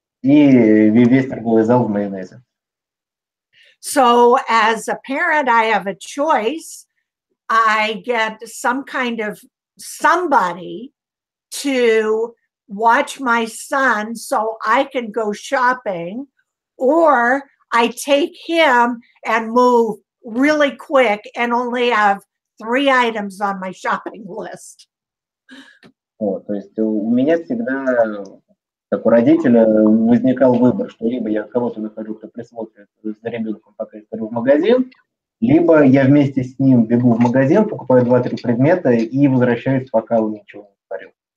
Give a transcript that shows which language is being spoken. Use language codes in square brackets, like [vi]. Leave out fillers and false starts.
[ru] и весь торговый зал в майонезе. [en] So as a parent, I have a choice. I get some kind of somebody to watch my son so I can go shopping, or I take him and move really quick and only have 3 items on my shopping list. [ru] Вот, то есть у меня всегда, как у родителя, возникал выбор, что либо я кого-то нахожу, кто присмотрит за ребенком, пока я схожу в магазин, либо я вместе с ним бегу в магазин, покупаю 2-3 предмета и возвращаюсь, пока он ничего не говорил.